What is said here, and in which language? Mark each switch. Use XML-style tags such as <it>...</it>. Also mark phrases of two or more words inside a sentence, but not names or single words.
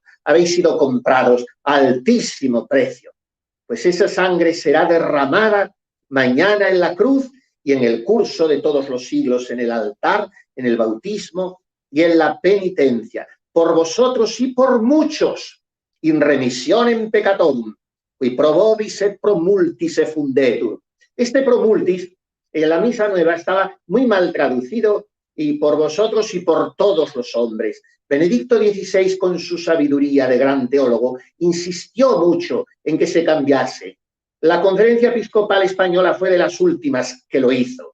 <es>Habéis sido comprados a altísimo precio. Pues esa sangre será derramada mañana en la cruz y en el curso de todos los siglos en el altar, en el bautismo y en la penitencia, por vosotros y por muchos,</es> <la>in remissionem peccatorum, qui pro vobis et pro multis effundetur.</la> <es>Este</es> <la>pro multis</la> <es>en la misa nueva estaba muy mal traducido, y por vosotros y por todos los hombres. Benedicto XVI, con su sabiduría de gran teólogo, insistió mucho en que se cambiase. La Conferencia Episcopal Española fue de las últimas que lo hizo.</es>